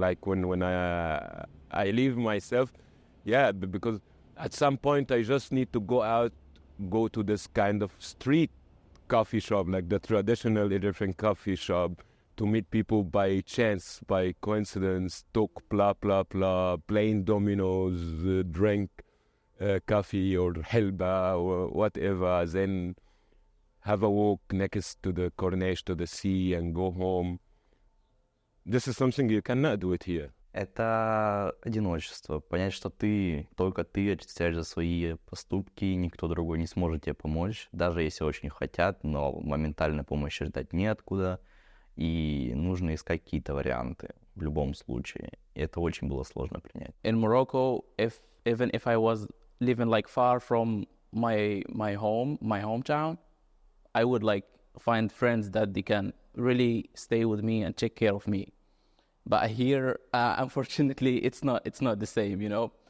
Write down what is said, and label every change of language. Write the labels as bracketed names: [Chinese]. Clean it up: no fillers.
[English] Like when I leave myself, because at some point I just need to go to this kind of street coffee shop, like the traditional Egyptian coffee shop, to meet people by chance, by coincidence, talk, blah, blah, blah, playing dominoes, drink coffee or helba or whatever, then have a walk next to the Corniche, to the sea, and go home. This is something you cannot do it here. [Russian] Это одиночество. Понять, что только ты отвечаешь за свои поступки, никто другой не сможет тебе помочь, даже если очень хотят, но моментально помощи ждать неоткуда, и нужно искать какие-то варианты в любом случае. И это очень было сложно принять. [English] In Morocco, even if I was living like far from my hometown, I would like find friends that they can really stay with me and take care of me. But here, unfortunately, it's not the same.